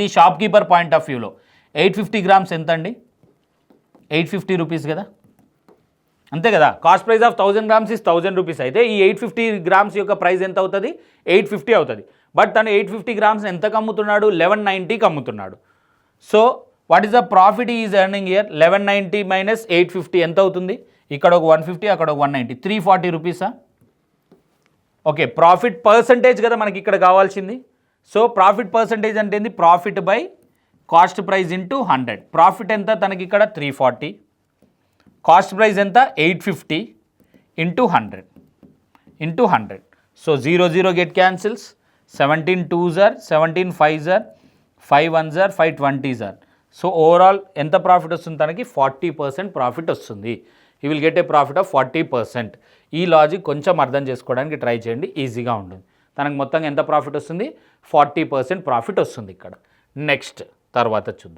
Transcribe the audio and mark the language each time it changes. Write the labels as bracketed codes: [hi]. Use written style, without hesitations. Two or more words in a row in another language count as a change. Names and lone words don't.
[en] shop keeper point of viewలో 850 grams [te] ఎంత అండి? 850 రూపీస్ కదా, అంతే కదా. [en] cost price of 1000 grams is 1000 rupees [te] అయితే ఈ 850 గ్రామ్స్ యొక్క ప్రైస్ ఎంత అవుతుంది? 850 అవుతుంది. బట్ తను 850 గ్రామ్స్ ఎంతకు అమ్ముతున్నాడు? 1190కి అమ్ముతున్నాడు. [en] so what is the profit is earning here? [te] 1190 మైనస్ 850 ఎంత అవుతుంది? ఇక్కడ ఒక 150, అక్కడ ఒక 190, 340 రూపీసా? ఓకే, [en] profit percentage [te] కదా మనకి ఇక్కడ కావాల్సింది. [en] so profit percentage [te] అంటే ఏంది? [en] profit by cost price into 100. [te] ప్రాఫిట్ ఎంత తనకి ఇక్కడ? 340. [en] cost price [te] ఎంత? [en] 850 into 100 into 100. so 0 get cancels. 17 2s are 17 5s are 5 1s are 5 20s are. so overall [te] ఎంత ప్రాఫిట్ వస్తుంది తనకి? 40% ప్రాఫిట్ వస్తుంది. [en] he will get a profit of 40%. [te] ఈ లాజిక్ కొంచెం అర్థం చేసుకోవడానికి ట్రై చేయండి, ఈజీగా ఉంటుంది. తనకు మొత్తంగా ఎంత ప్రాఫిట్ వస్తుంది? 40% ప్రాఫిట్ వస్తుంది ఇక్కడ. నెక్స్ట్ తర్వాత చూద్దాం.